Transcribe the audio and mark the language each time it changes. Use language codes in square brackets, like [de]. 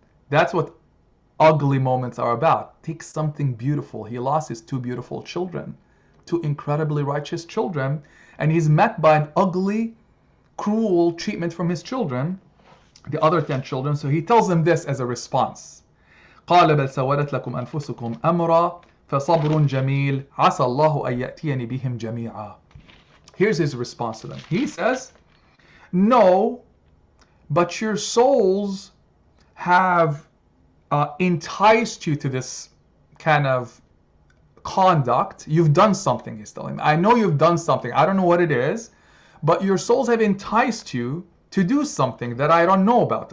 [en] That's what ugly moments are about. Take something beautiful. He lost his 2 beautiful children, 2 incredibly righteous children, and he's met by an ugly, cruel treatment from his children, the other 10 children. So he tells them this as a response. [ar] قال بل سولت لكم أنفسكم أمرا فصبر جميل عسى الله أن يأتيني بهم جميعا. [en] Here's his response to them. He says, no, but your souls have enticed you to this kind of conduct. You've done something, he's telling me. I know you've done something. I don't know what it is, but your souls have enticed you to do something that I don't know about.